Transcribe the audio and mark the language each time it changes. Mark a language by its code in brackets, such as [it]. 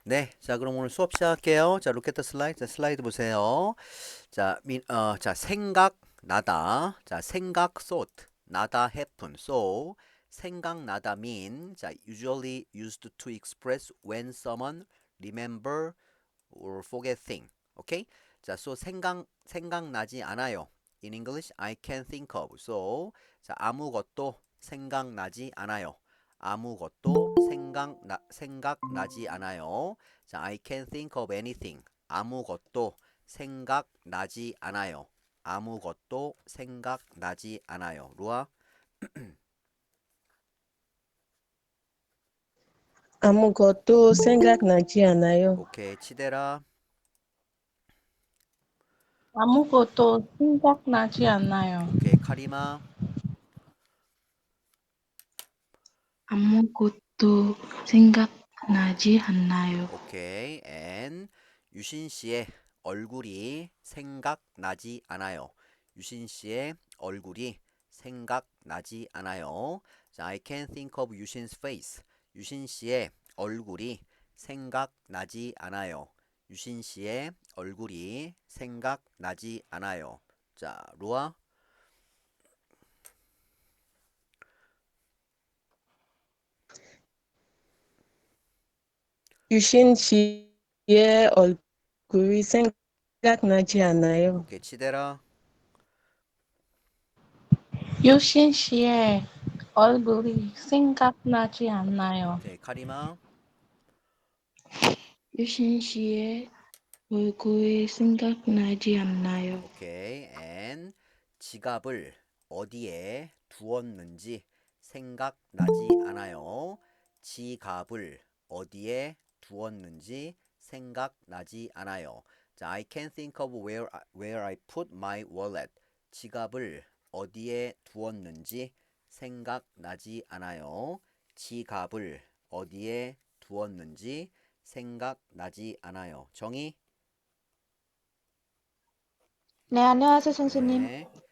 [ko] 네, 자, 그럼 오늘 수업 시작할게요. 자, [en] look at the slide. [ko] 자, 슬라이드 보세요. 자, 자, 생각 나다. 자, 생각 thought. 나다 happen. [en] So, [ko] 생각나다 [en] mean. 자, usually used to express when someone remember or forget thing. [ko] 오케이? 자, so 생각나지 않아요. [en] In English, I can't think of. [ko] So, 자, 아무것도 생각나지 않아요. 아무것도 생각나지 않아요. [en] 자, I can't think of anything. [ko] 아무것도 생각나지 않아요. 아무것도 생각나지 않아요. 루아? 아무것도 생각나지 않아요. 오케이. 치대라. 아무것도 생각나지 않아요. 오케이. 카리마. 아무것도 생각나지 않나요? 오케이. and 유신 씨의 얼굴이 생각나지 않아요. 유신 씨의 얼굴이 생각나지 않아요. [en] 자, I can't think of 유신's face. [ko] 유신 씨의 얼굴이 생각나지 않아요. 유신 씨의 얼굴이 생각나지 않아요. 자, 루아. 유신 씨의 얼굴이 생각나지 않아요. 오케이. 치대라. 유신 씨의 얼굴이 생각나지 않아요. 오케이. 카리마. 유신 씨의 얼굴이 생각나지 않나요? 오케이. and 지갑을 어디에 두었는지 생각나지 않아요. 지갑을 어디에 두었는지 생각나지 않아요. [en] 자, I can't think of where I put my wallet. [ko] 지갑을 어디에 두었는지 생각나지 않아요. 지갑을 어디에 두었는지 생각나지 않아요. 정의? 네, 안녕하세요, 선생님. 네.